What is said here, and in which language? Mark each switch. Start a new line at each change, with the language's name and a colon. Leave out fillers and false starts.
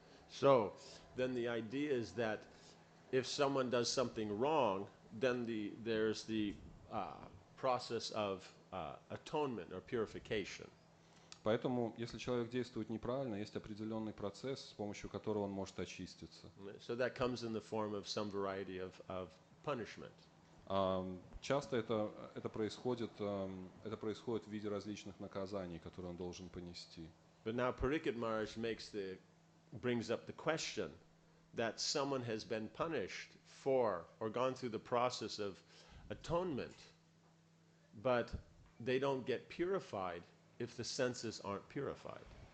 English: So then the idea is that if someone does something wrong, then there's the process of atonement or purification.
Russian: Поэтому, если человек действует неправильно, есть определенный процесс, с помощью которого он может очиститься.
English: So that comes in the form of some variety of punishment.
Russian: Часто это происходит в виде различных наказаний, которые он должен понести.
English: But now Pariksit Maharaj brings up the question that someone has been punished for or gone through the process of atonement, but they don't get purified if the senses aren't purified.